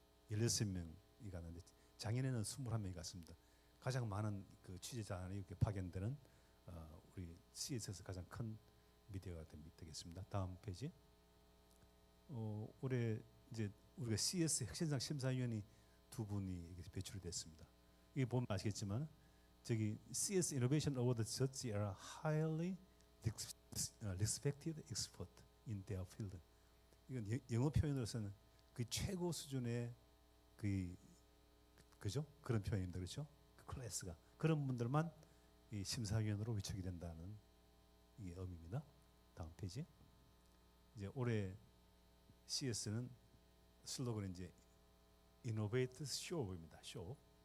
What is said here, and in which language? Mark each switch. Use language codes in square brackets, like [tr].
[ko] 16명이 갔는데 작년에는 21명이 갔습니다. 가장 많은 그 취재자들이 이렇게 파견되는 우리 CES에서 가장 큰 미디어가 되겠습니다. 다음 페이지. 올해 이제 우리가 CS 혁신상 심사위원이 2분이 배출이 됐습니다. 이게 보면 아시겠지만 저기 [en] CS Innovation Award judges are highly respected expert in their field. [ko] 이건 영어 표현으로서는 그 최고 수준의 그죠? 그런 표현입니다. 그렇죠? 그 클래스가 그런 분들만 이 심사위원으로 위촉이 된다는 이게 의미입니다. 다음 페이지. 이제 올해 CS는 슬로건은 이제 Innovate Show입니다. 쇼.